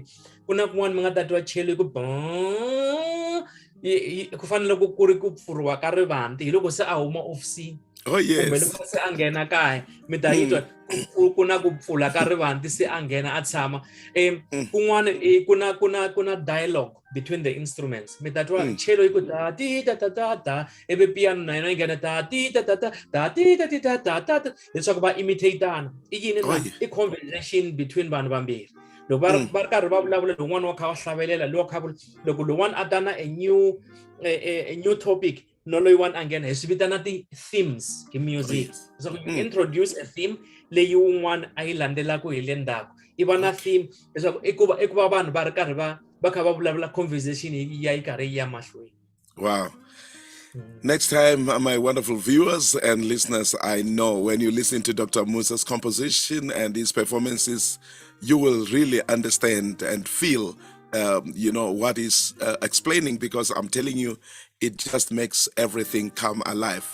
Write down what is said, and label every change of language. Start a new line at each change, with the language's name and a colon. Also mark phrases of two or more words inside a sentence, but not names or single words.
Tsonga: Kuna kun'wana mi nga ta twa chelo ku fanele ku ri ku pfuriwa ka rivanti hi loko se a huma ofisini.
English: Oh yes.
Tsonga: Kumbe loko se a nghena kaya mi ta yitwa ku na ku pfula ka rivanti se a nghena a tshama. Kun'wana kuna
English: dialogue between the instruments.
Tsonga: Mi ta twa chelo yi ku ta ti ta ta ta ta ebe piano na yena yi nghena ta ti ta ta ta ta ti ta ti ta ta ta leswaku va imitateana. I yini na I
English: conversation between
Tsonga: vanhu vambirhi. Loko va ri karhi va vulavula lowun'wana wa kha wa hlavelela loko lowun'wana a ta na
English: a new topic
Tsonga: no loyiwani a nghena hi swi vitana ti-themes hi music.
English: So you introduce a theme
Tsonga: leyi wun'wana a yi landzelaka hi le ndzhaku I va na theme leswaku I ku va vanhu va ri karhi ba kha ba vulavula conversation ya yi karhi ya mahlweni.
English: Wow. Next time, my wonderful viewers and listeners, I know when you listen to Dr. Musa's composition and his performances, you will really understand and feel, what he's explaining, because I'm telling you, it just makes everything come alive.